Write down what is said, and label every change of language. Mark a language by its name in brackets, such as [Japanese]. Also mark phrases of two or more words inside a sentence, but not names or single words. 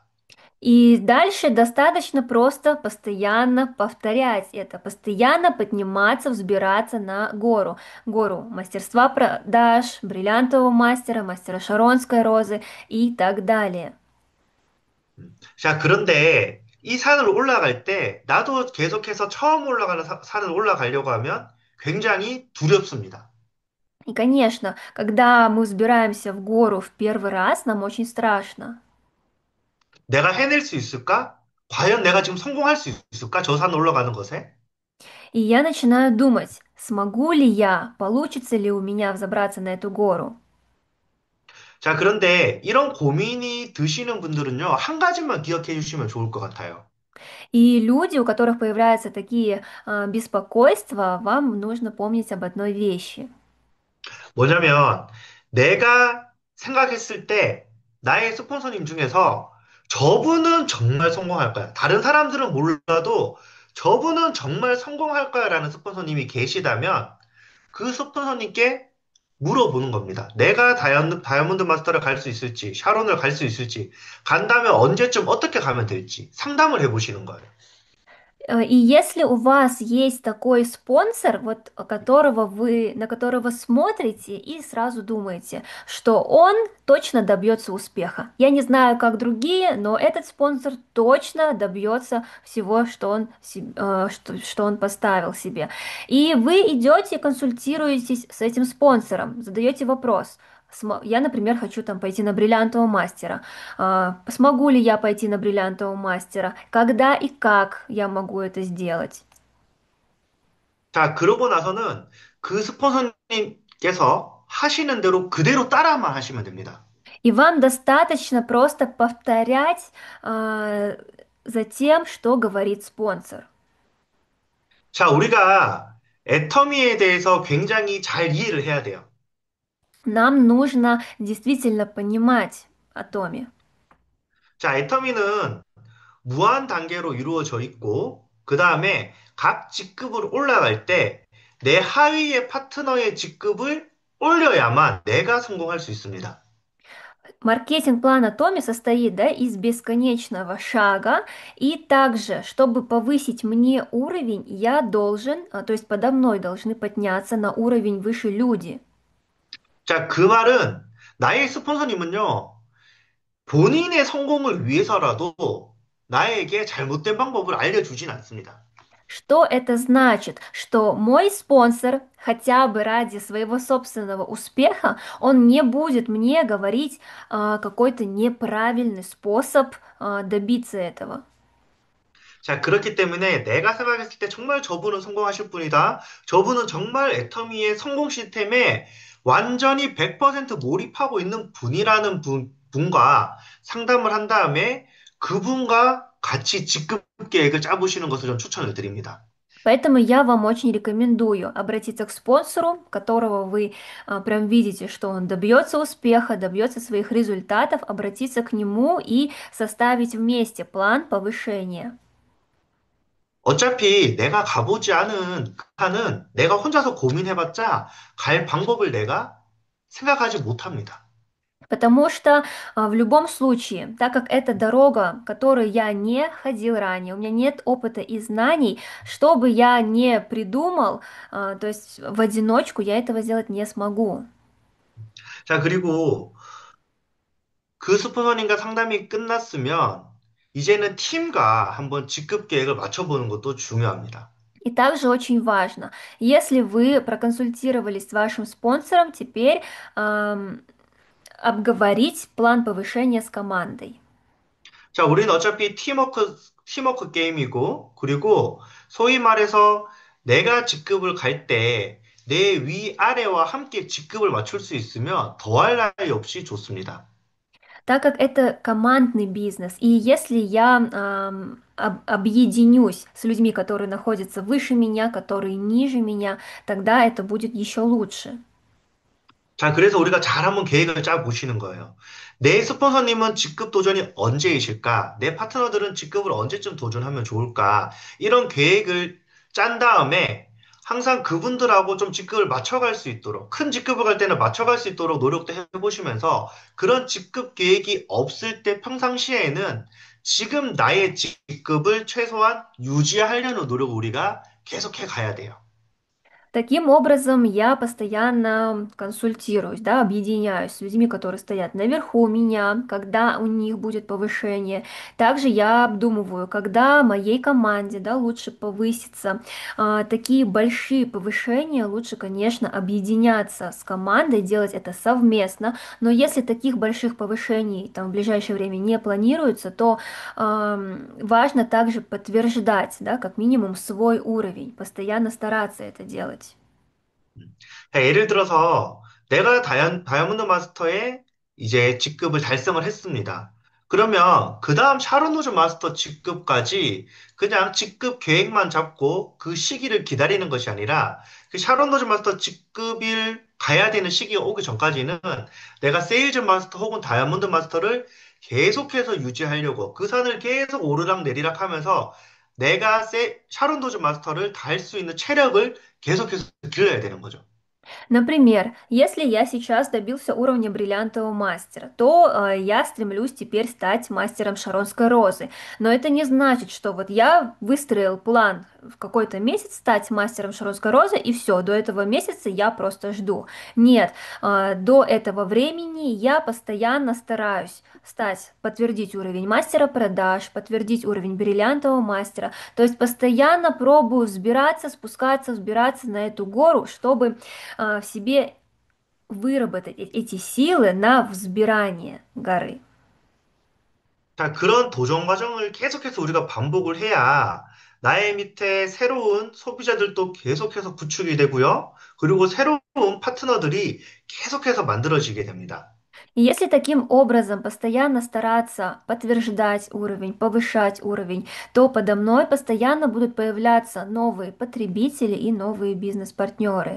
[Russian] И дальше достаточно просто постоянно повторять это, постоянно подниматься, взбираться на гору. Гору мастерства продаж, бриллиантового мастера, мастера Шаронской розы и так далее. [Korean] 자, 그런데 이 산을 올라갈 때 나도 계속해서 처음 올라가는 산을 올라가려고 하면 굉장히 두렵습니다. [Russian] И, конечно, когда мы взбираемся в гору в первый раз, нам очень страшно. [Korean] 내가 해낼 수 있을까? 과연 내가 지금 성공할 수 있을까? 저 산 올라가는 것에? [Russian] И я начинаю думать, смогу ли я, получится ли у меня взобраться на эту гору. [Korean] 자, 그런데 이런 고민이 드시는 분들은요, 한 가지만 기억해 주시면 좋을 것 같아요. [Russian] И люди, у которых появляются такие беспокойства, вам нужно помнить об одной вещи. [Korean] 뭐냐면, 내가 생각했을 때, 나의 스폰서님 중에서 저분은 정말 성공할 거야. 다른 사람들은 몰라도 저분은 정말 성공할 거야라는 스폰서님이 계시다면, 그 스폰서님께 물어보는 겁니다. 내가 다이아몬드 마스터를 갈 수 있을지, 샤론을 갈 수 있을지, 간다면 언제쯤 어떻게 가면 될지 상담을 해보시는 거예요. [Russian] И если у вас есть такой спонсор, вот которого вы, на которого смотрите и сразу думаете, что он точно добьется успеха. Я не знаю, как другие, но этот спонсор точно добьется всего, что он, что он поставил себе. И вы идете, консультируетесь с этим спонсором, задаете вопрос. Я, например, хочу там пойти на бриллиантового мастера. Смогу ли я пойти на бриллиантового мастера? Когда и как я могу это сделать? [Korean] 자, 그러고 나서는 그 스폰서님께서 하시는 대로 그대로 따라만 하시면 됩니다. [Russian] И вам достаточно просто повторять за тем, что говорит спонсор. [Korean] 자, 우리가 애터미에 대해서 굉장히 잘 이해를 해야 돼요. [Russian] Нам нужно действительно понимать о Томе. [Korean] 자, 애터미는 무한 단계로 이루어져 있고, 그 다음에 각 직급으로 올라갈 때 내 하위의 파트너의 직급을 올려야만 내가 성공할 수 있습니다. [Russian] Маркетинг-план Атоми состоит, да, из бесконечного шага, и также, чтобы повысить мне уровень, я должен, то есть подо мной должны подняться на уровень выше люди. [Korean] 자, 그 말은 나의 스폰서님은요, 본인의 성공을 위해서라도 나에게 잘못된 방법을 알려주진 않습니다. [Russian] Что это значит? Что мой спонсор, хотя бы ради своего собственного успеха, он не будет мне говорить какой-то неправильный способ добиться этого. [Korean] 자, 그렇기 때문에 내가 생각했을 때 정말 저분은 성공하실 분이다. 저분은 정말 애터미의 성공 시스템에 완전히 100% 몰입하고 있는 분이라는 분과 상담을 한 다음에 그분과 같이 직급 계획을 짜보시는 것을 전 추천을 드립니다. [Russian] Поэтому я вам очень рекомендую обратиться к спонсору, которого вы прям видите, что он добьется успеха, добьется своих результатов, обратиться к нему и составить вместе план повышения. [Korean] 어차피 내가 가보지 않은 그 산은 내가 혼자서 고민해봤자 갈 방법을 내가 생각하지 못합니다. [Russian] Потому что в любом случае, так как это дорога, которую я не ходил ранее, у меня нет опыта и знаний, что бы я не придумал, то есть в одиночку я этого сделать не смогу. [Korean] 자, 그리고 그 스폰서님과 상담이 끝났으면 이제는 팀과 한번 직급 계획을 맞춰보는 것도 중요합니다. [Russian] И также очень важно, если вы проконсультировались с вашим спонсором, теперь обговорить план повышения с командой. [Korean] 자, 우리는 어차피 팀워크 게임이고, 그리고 소위 말해서 내가 직급을 갈 때 내 위아래와 함께 직급을 맞출 수 있으면 더할 나위 없이 좋습니다. [Russian] Так как это командный бизнес, и если я объединюсь с людьми, которые находятся выше меня, которые ниже меня, тогда это будет еще лучше. [Korean] 자, 그래서 우리가 잘 한번 계획을 짜 보시는 거예요. 내 스폰서님은 직급 도전이 언제이실까? 내 파트너들은 직급을 언제쯤 도전하면 좋을까? 이런 계획을 짠 다음에 항상 그분들하고 좀 직급을 맞춰갈 수 있도록, 큰 직급을 갈 때는 맞춰갈 수 있도록 노력도 해보시면서 그런 직급 계획이 없을 때 평상시에는 지금 나의 직급을 최소한 유지하려는 노력을 우리가 계속해 가야 돼요. [Russian] Таким образом, я постоянно консультируюсь, да, объединяюсь с людьми, которые стоят наверху меня, когда у них будет повышение. Также я обдумываю, когда моей команде, да, лучше повыситься. Такие большие повышения лучше, конечно, объединяться с командой, делать это совместно. Но если таких больших повышений там в ближайшее время не планируется, то важно также подтверждать, да, как минимум свой уровень, постоянно стараться это делать. [Korean] 자, 예를 들어서 내가 다이아몬드 마스터의 이제 직급을 달성을 했습니다. 그러면 그 다음 샤론 노즈 마스터 직급까지 그냥 직급 계획만 잡고 그 시기를 기다리는 것이 아니라 그 샤론 노즈 마스터 직급일 가야 되는 시기가 오기 전까지는 내가 세일즈 마스터 혹은 다이아몬드 마스터를 계속해서 유지하려고 그 산을 계속 오르락 내리락 하면서 내가 샤론 노즈 마스터를 달 수 있는 체력을 계속해서 길러야 되는 거죠. [Russian] Например, если я сейчас добился уровня бриллиантового мастера, то я стремлюсь теперь стать мастером Шаронской розы. Но это не значит, что вот я выстроил план в какой-то месяц стать мастером Шаронской розы, и все, до этого месяца я просто жду. Нет, до этого времени я постоянно стараюсь стать, подтвердить уровень мастера продаж, подтвердить уровень бриллиантового мастера. То есть постоянно пробую взбираться, спускаться, взбираться на эту гору, чтобы в себе выработать эти силы на взбирание горы. [Korean] 자, 그런 도전 과정을 계속해서 우리가 반복을 해야 나의 밑에 새로운 소비자들도 계속해서 구축이 되고요. 그리고 새로운 파트너들이 계속해서 만들어지게 됩니다. [Russian] И если таким образом постоянно стараться подтверждать уровень, повышать уровень, то подо мной постоянно будут появляться новые потребители и новые бизнес-партнеры.